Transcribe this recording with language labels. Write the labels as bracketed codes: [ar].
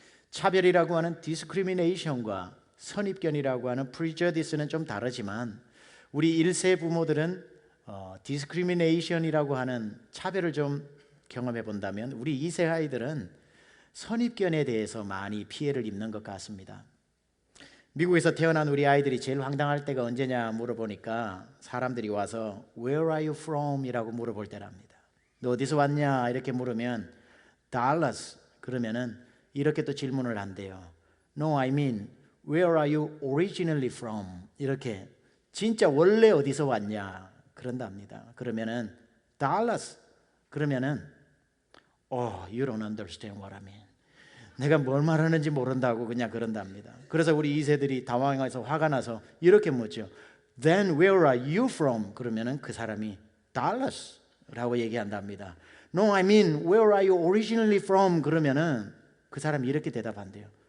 [ko] 차별이라고 하는 discrimination과 선입견이라고 하는 prejudice는 좀 다르지만 우리 1세 부모들은 discrimination이라고 하는 차별을 좀 경험해 본다면 우리 2세 아이들은 선입견에 대해서 많이 피해를 입는 것 같습니다. 미국에서 태어난 우리 아이들이 제일 황당할 때가 언제냐 물어보니까 사람들이 와서 [en] Where are you from? [ko] 이라고 물어볼 때랍니다. 너 어디서 왔냐 이렇게 물으면 Dallas 그러면은 이렇게 또 질문을 한대요. [en] No, I mean Where are you originally from? [ko] 이렇게 진짜 원래 어디서 왔냐 그런답니다. 그러면은 [en] Dallas [ko] 그러면은 [en] Oh, you don't understand what I mean. [ko] 내가 뭘 말하는지 모른다고 그냥 그런답니다. 그래서 우리 2세들이 당황해서 화가 나서 이렇게 묻죠. [en] Then where are you from? [ko] 그러면은 그 사람이 Dallas라고 얘기한답니다. [en] No, I mean where are you originally from? [ko] 그러면은 그 사람이 이렇게 대답한대요.